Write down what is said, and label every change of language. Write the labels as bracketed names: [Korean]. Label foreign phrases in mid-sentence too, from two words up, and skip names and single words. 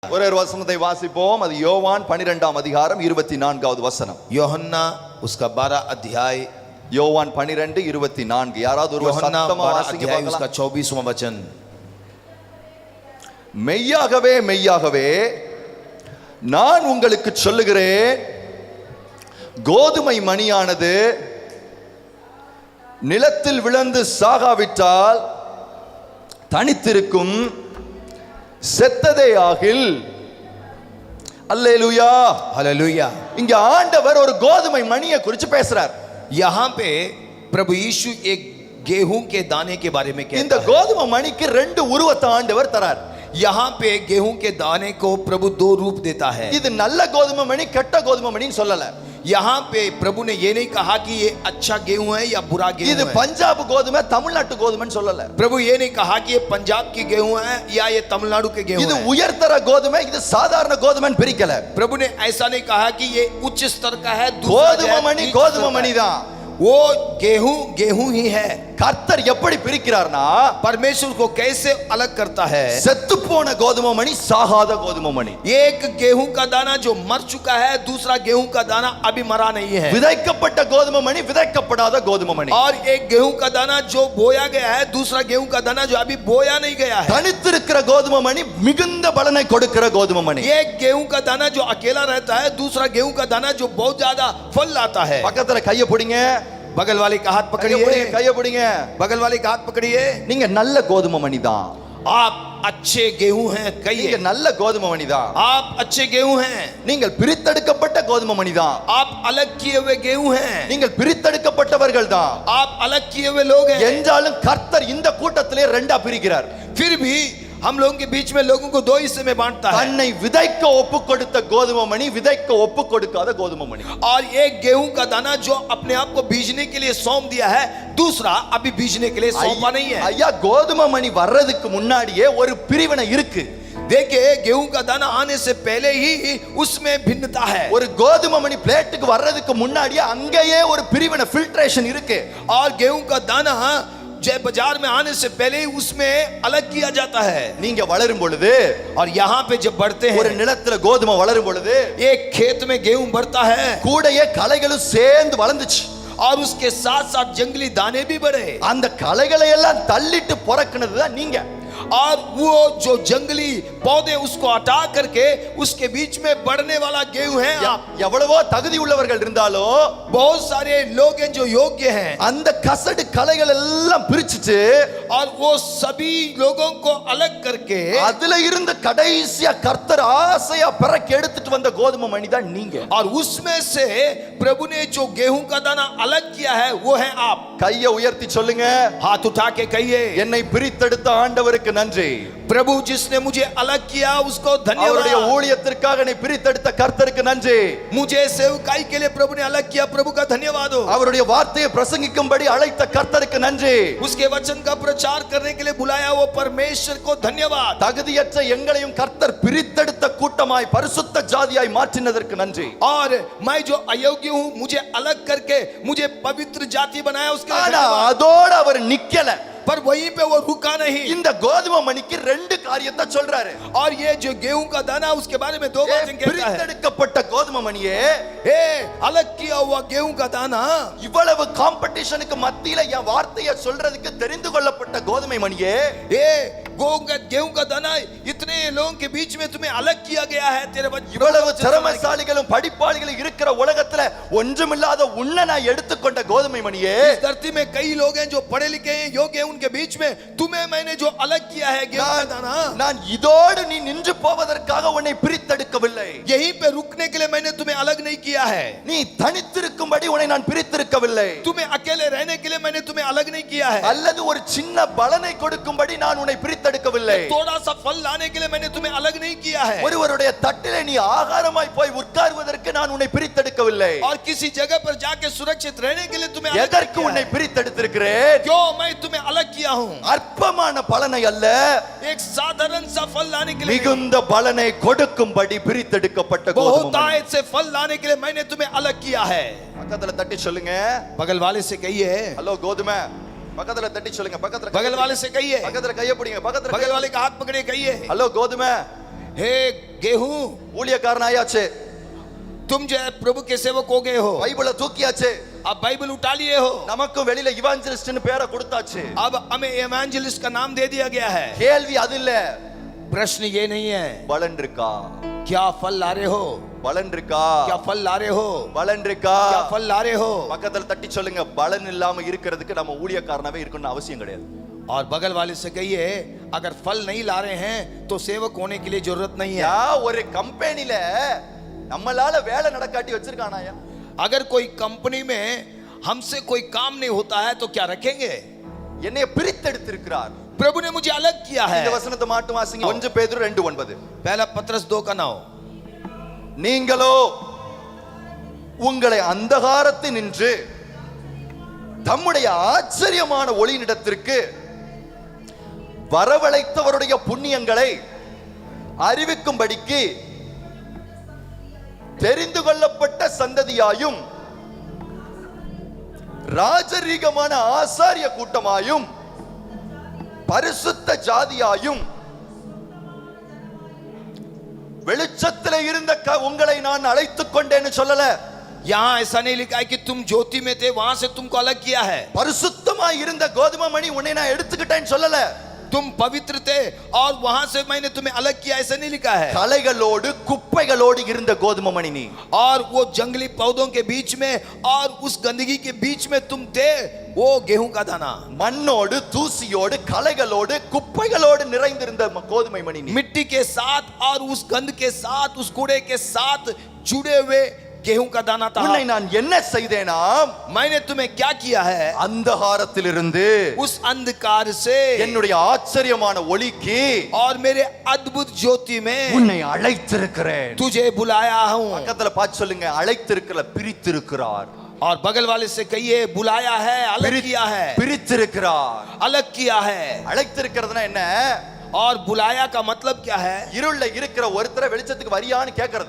[Tamil] ஒரே ஒரு வசனத்தை வாசிப்போம். அது யோவான் 12ஆம் அதிகாரம் 24வது வசனம். [Hindi] யோहन्ना उसका 12 अध्याय, [Tamil] யோவான் 12:24. யாராவது ஒரு சத்தமா வாசிங்க பார்க்கலாம். [Hindi] उसका 24वां वचन. [Tamil] மெய்யாகவே மெய்யாகவே நான் உங்களுக்கு சொல்லுகிறேன், கோதுமை மணியானது நிலத்தில் விழுந்து சாகாவிட்டால் தனித்திருக்கும், செத்ததே ஆகில். அல்லேலூயா [Hindi] हालेलुया. [Tamil] இங்க ஆண்டவர் ஒரு கோதுமை மணியை குறித்து பேசுறார். [Hindi] यहाँ पे प्रभु यीशु एक गेहूं के दाने के बारे में [Tamil] இந்த [Hindi] कहता है. [Tamil] கோதுமை மணிக்கு ரெண்டு உருவத்தை ஆண்டவர் தரார். [Hindi] यहाँ पे गेहूं के दाने को प्रभु दो रूप देता है. [Tamil] இது நல்ல கோதுமை மணி கெட்ட கோதுமை மணின்னு சொல்லல. [Hindi] यहाँ पे प्रभु ने ये नहीं कहा कि ये अच्छा गेहूं है या बुरा गेहूं [Tamil] இது [Hindi] है. [Tamil] பஞ்சாப் கோதுமை தமிழ்நாட்டு கோதுமைன்னு சொல்லல. [Hindi] प्रभु ये नहीं कहा कि ये पंजाब की गेहूं है या ये तमिलनाडु के गेहूं [Tamil] இது [Hindi] है. [Tamil] உயர்தர கோதுமை, இது சாதாரண கோதுமைன்னு பிரிக்கல. [Hindi] प्रभु ने ऐसा नहीं कहा कि ये उच्च स्तर का है, दूसरा [Tamil] கோதுமை மணி [Hindi] नीच [Tamil] கோதுமை [Hindi] स्तर का [Tamil] மணி [Hindi] है. [Tamil] தான். [Hindi] वो गेहूं गेहूं ही है. [Tamil] கர்த்தர் எப்படி பிரிக்கிறார்னா, [Hindi] परमेश्वर को कैसे अलग करता है. [Tamil] செத்து போன கோதுமை மணி, சாகாத கோதுமை மணி. [Hindi] एक गेहूं का दाना जो मर चुका है, दूसरा गेहूं का दाना अभी मरा नहीं है. [Tamil] விதைக்கப்பட்ட கோதுமை மணி, விதைக்கப்படாத கோதுமை மணி. [Hindi] और एक गेहूं का दाना जो बोया गया है, दूसरा गेहूं का दाना जो अभी बोया नहीं गया है. [Tamil] தனித்திருக்கிற கோதுமை மணி மிகுந்த பலனை கொடுக்கிற கோதுமை மணி. [Hindi] एक गेहूं का दाना जो अकेला रहता है, दूसरा गेहूं का दाना जो बहुत ज्यादा फल लाता है. [Tamil] பக்கத்துல கைய பிடிங்க, [Hindi] बगल वाले का हाथ पकड़िए, [Tamil] கைய பிடிங்க. [Hindi] बगल वाले का हाथ पकड़िए. [Tamil] நீங்க நல்ல கோதுமை மணி தான். [Hindi] आप अच्छे गेहूं हैं. [Tamil] நீங்க [Hindi] कहिए [Tamil] நல்ல கோதுமை மணி தான். [Hindi] आप अच्छे गेहूं हैं. [Tamil] நீங்கள் பிரித்தெடுக்கப்பட்ட கோதுமை மணி தான். [Hindi] आप अलग किए हुए गेहूं हैं. [Tamil] நீங்கள் பிரித்தெடுக்கப்பட்டவர்கள் தான். [Hindi] आप अलग किए हुए लोग हैं. [Tamil] என்றாலும் கர்த்தர் இந்த கூட்டத்திலே ரெண்டா பிரிக்கிறார். [Hindi] फिर भी हम लोगों के बीच में लोगों को दो हिस्से में बांटता है. [Tamil] தன்னை விதைக்க ஒப்பு கொடுத்த கோதுமை மணி, விதைக்க ஒப்பு கொடுக்காத கோதுமை மணி. [Hindi] और एक गेहूं का दाना जो अपने आप को बीजने के लिए सौंप दिया है, दूसरा अभी बीजने के लिए सौंपा नहीं है. [Tamil] ஐயா, கோதுமை மணி வர்றதுக்கு முன்னாடியே ஒரு பிரிவினை இருக்கு. [Hindi] देखिए, गेहूं का दाना आने से पहले ही उसमें भिन्नता है. [Tamil] ஒரு கோதுமை மணி பிளேட்டுக்கு வர்றதுக்கு முன்னாடியே அங்கேயே ஒரு பிரிவினை, ஃபில்ட்ரேஷன் இருக்கு. [Hindi] और गेहूं का दाना जय बाजार में आने से पहले ही उसमें अलग किया जाता है. [Tamil] நீங்க வளரும் பொழுது, [Hindi] और यहाँ पे जब बढ़ते [Tamil] ஒரு [Hindi] हैं, [Tamil] நிலத்துல கோதுமை வளரும் பொழுது [Hindi] एक खेत में गेहूं बढ़ता है [Tamil] கூடயே களைகளும் சேர்ந்து வளர்ந்துச்சு. [Hindi] और उसके साथ साथ जंगली दाने भी बढ़े. [Tamil] அந்த களைகளை எல்லாம் தள்ளிட்டு பிறக்குனதுதான் நீங்க. [Hindi] और वो जो जंगली पौधे उसको हटा करके उसके बीच में बढ़ने वाला गेहूं है आप. [Tamil] எவ்வளவோ தகுதி உள்ளவர்கள் இருந்தாலும் [Hindi] बहुत सारे लोग हैं जो योग्य हैं, [Tamil] அந்த கசடு களைகள் எல்லாம் பிரிச்சுட்டு [Hindi] और वो सभी लोगों को अलग करके [Tamil] அதுல இருந்து கடைசியா கர்த்தர் ஆசையா பிறக்க எடுத்துட்டு வந்த கோதுமை மணி தான் நீங்க. [Hindi] और उसमें से प्रभु ने जो गेहूं का दाना अलग किया है वो है आप. [Tamil] கையை உயர்த்தி சொல்லுங்க, [Hindi] हाथ उठा के कहिए, [Tamil] என்னை பிரித்தெடுத்த ஆண்டவருக்கு நன்றி. [Hindi] प्रभु जिसने मुझे अलग किया उसको [Tamil] அவருடைய [Hindi] धन्यवाद. [Tamil] ஊழியத்திற்காக என்னை பிரித்தெடுத்த கர்த்தருக்கு நன்றி. [Hindi] मुझे सेवकाई के लिए प्रभु ने अलग किया, प्रभु का धन्यवाद हो. [Tamil] அவருடைய வார்த்தையை பிரசங்கிக்கும்படி அழைத்த கர்த்தருக்கு நன்றி. [Hindi] उसके वचन का प्रचार करने के लिए बुलाया वो परमेश्वर को धन्यवाद. [Tamil] தகுதியற்ற எங்களையும் கர்த்தர் பிரித்தெடுத்த கூட்டமாய் பரிசுத்த ஜாதியாய் மாற்றினதற்கு நன்றி. [Hindi] और मैं जो अयोग्य हूं मुझे अलग करके मुझे पवित्र जाति बनाया उसके लिए [Tamil] ஆனா [Hindi] धन्यवाद. [Tamil] அதோட அவர் நிக்கல. [Hindi] पर वहीं पे वो रुका नहीं. [Tamil] இந்த கோதுமை மணிக்கு ரெண்டு காரியத்தை சொல்றாரு. [Hindi] और ये जो गेहूं का दाना उसके बारे में दो बातें कहता है. [Tamil] பிரித்தெடுக்கப்பட்ட கோதுமை மணியே, [Hindi] ए अलग किया हुआ गेहूं का दाना, [Tamil] இவ்வளவு காம்படிஷனுக்கு மத்தியில என் வார்த்தையை சொல்றதுக்கு தெரிந்து கொள்ளப்பட்ட கோதுமை மணியே, [Hindi] ए गेहूं का दाना, इतने लोगों के बीच में तुम्हें अलग किया गया है. तेरे [Tamil] இவ்வளவு திறமைசாலிகளும் படிப்பாளிகளும் இருக்கிற உலகத்துல ஒன்றுமில்லாத உன்னை நான் எடுத்துக்கொண்ட கோதுமை மணியே, [Hindi] इस धरती में कई लोग हैं जो पढ़े लिखे हैं, योग्य हैं, उनके बीच में तुम्हें मैंने जो अलग किया है गेहूं का दाना, [Tamil] நான் இதோடு நீ நின்று போவதற்காக உன்னை பிரித்தெடுக்கவில்லை. [Hindi] यहीं पे रुकने के लिए मैंने तुम्हें अलग नहीं किया है. [Tamil] நீ தனித்திருக்கும்படி உன்னை நான் பிரித்திருக்கவில்லை. [Hindi] तुम्हें अकेले रहने के लिए मैंने तुम्हें अलग नहीं किया है. [Tamil] அல்லது ஒரு சின்ன பலனை கொடுக்கும்படி நான் உன்னை பிரித்தெடுக்கவில்லை. [Hindi] थोड़ा सा फल लाने के लिए मैंने तुम्हें अलग नहीं किया है. [Tamil] ஒருவருடைய தட்டிலே நீ ஆகாரமாய் போய் உட்கார்வதற்கு நான் உன்னை பிரித்தெடுக்கவில்லை. [Hindi] और किसी जगह पर जाके सुरक्षित रहने के लिए तुम्हें अलग [Tamil] எதற்கு [Hindi] नहीं [Tamil] உன்னை [Hindi] किया है. [Tamil] பிரித்தெடுத்திருக்கிறேன்? [Hindi] क्यों मैं तुम्हें अलग किया हूं? [Tamil] அற்பமான பலனை அல்ல, [Hindi] एक साधारण सा फल लाने के लिए, [Tamil] மிகுந்த பலனை கொடுக்கும்படி பிரித்தெடுக்கப்பட்ட கோதுமை [Hindi] बहुत [Tamil] மணி. [Hindi] आयत से फल लाने के लिए मैंने तुम्हें अलग किया है. [Tamil] பக்கத்துல தட்டி சொல்லுங்க, [Hindi] बगल वाले से कहिए, [Tamil] ஹலோ கோதுமை. பக்கத்துல தட்டி சொல்லுங்க, பக்கத்துல [Hindi] बगल वाले से कहिए, [Tamil] பக்கத்துல கைய பிடிங்க, பக்கத்துல [Hindi] बगल वाले का हाथ पकड़े कहिए, [Tamil] ஹலோ கோதுமை. [Hindi] हे गेहूं, [Tamil] ஊழியக்காரனாயாச்சு, [Hindi] तुम जो है प्रभु के सेवक हो गए हो, [Tamil] பைபிளை தூக்கியாச்சு, [Hindi] अब बाइबल उठा लिए हो, [Tamil] நமக்கும் வெளியில இவாஞ்சலிஸ்ட்னு பேரை கொடுத்தாச்சு. [Hindi] अब हमें एवेंजलिस्ट का नाम दे दिया गया है. [Tamil] கேள்வி அது இல்ல, [Hindi] प्रश्न ये नहीं है [Tamil] பலன் இருக்கா? [Hindi] क्या फल ला रहे हो, [Tamil] பலன் இருக்கா? [Hindi] क्या फल ला रहे हो, [Tamil] பலன் இருக்கா? [Hindi] क्या फल ला रहे हो. [Tamil] பக்கத்துல தட்டி சொல்லுங்க, பலன் இல்லாம இருக்கிறதுக்கு நம்ம ஊழியக்காரனாவே இருக்கணும்னு அவசியம் கிடையாது. [Hindi] और बगल वाले से कहिए, अगर फल नहीं ला रहे हैं तो सेवक होने के लिए जरूरत नहीं है. [Tamil] யா ஒரு கம்பெனில நம்மளால வேலை நடக்காட்டி வச்சிருக்கானாயா? [Hindi] अगर कोई कंपनी में हमसे कोई काम नहीं होता है तो क्या रखेंगे. [Tamil] என்னைய பிரித்தெடுத்திருக்கிறார். [Hindi] प्रभु ने मुझे अलग किया है. [Tamil] இந்த வசனத்தை மாட்டு வாசிங்க. 1 பேதுரு 2:9. [Hindi] पहला पत्रस 2:9. [Tamil] நீங்களோ உங்களை அந்தகாரத்தினின்று தம்முடைய ஆச்சரியமான ஒளியினிடத்திற்கு வரவழைத்தவருடைய புண்ணியங்களை அறிவிக்கும்படிக்கு தெரிந்து கொள்ளப்பட்ட சந்ததியாயும் ராஜரீகமான ஆசாரிய கூட்டமாயும் பரிசுத்த ஜாதியாயும் வெளிச்சத்திலே இருந்த உங்களை நான் அழைத்துக் கொண்டேன்னு சொல்லல. [Hindi] यहाँ ऐसा नहीं लिखा है कि तुम ज्योति में थे वहां से तुमको अलग किया है. [Tamil] பரிசுத்தமாய் இருந்த கோதுமை மணி உன்னை நான் எடுத்துக்கிட்டேன்னு சொல்லல. [Hindi] तुम पवित्र थे और वहां से मैंने तुम्हें अलग किया, ऐसा नहीं लिखा है. [Tamil] களைகளோடு குப்பைகளோடு இருந்த கோதுமை மணி நீ. [Hindi] और वो जंगली पौधों के बीच में और उस गंदगी के बीच में तुम थे, वो गेहूं का दाना. [Tamil] மண்ணோடு தூசியோடு களைகளோடு குப்பைகளோடு நிறைந்திருந்த கோதுமை மணி நீ. [Hindi] मिट्टी के साथ और उस गंद के साथ, उस कूड़े के साथ जुड़े हुए गेहूं का दाना था. [Tamil] உன்னை நான் என்ன செய்தேனா, [Hindi] मैंने तुम्हें क्या किया है, [Tamil] அந்தகாரத்திலிருந்து [Hindi] उस अंधकार से [Tamil] என்னுடைய ஆச்சரியமான ஒளிக்கு [Hindi] और मेरे अद्भुत ज्योति में [Tamil] உன்னை அழைத்திருக்கிறேன். [Hindi] तुझे बुलाया हूं. [Tamil] பக்கத்துல பார்த்து சொல்லுங்க, அழைத்திருக்கல, பிரித்திருக்கிறார். [Hindi] और बगल वाले से कहिए, बुलाया है, अलग किया है. [Tamil] பிரித்திருக்கிறார். [Hindi] अलग किया है. [Tamil] அழைத்திருக்கிறதுனா என்ன? [Hindi] और बुलाया का मतलब क्या है. [Tamil] இருள்ல இருக்கிற ஒருத்தரை வெளிச்சத்துக்கு வரியான்னு கேக்குறது.